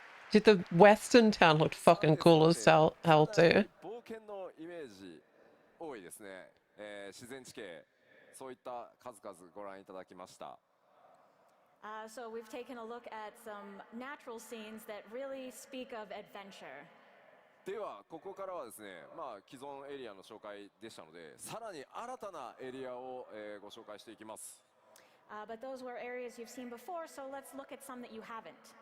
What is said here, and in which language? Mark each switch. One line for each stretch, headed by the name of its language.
English: Dude, the western town looked fucking cool as hell too.
Japanese: 冒険のイメージ多いですね。自然地形そういった数々ご覧いただきました。
English: So we've taken a look at some natural scenes that really speak of adventure.
Japanese: ではここからはですね、既存エリアの紹介でしたので、さらに新たなエリアを、ご紹介していきます。
English: But those were areas you've seen before, so let's look at some that you haven't.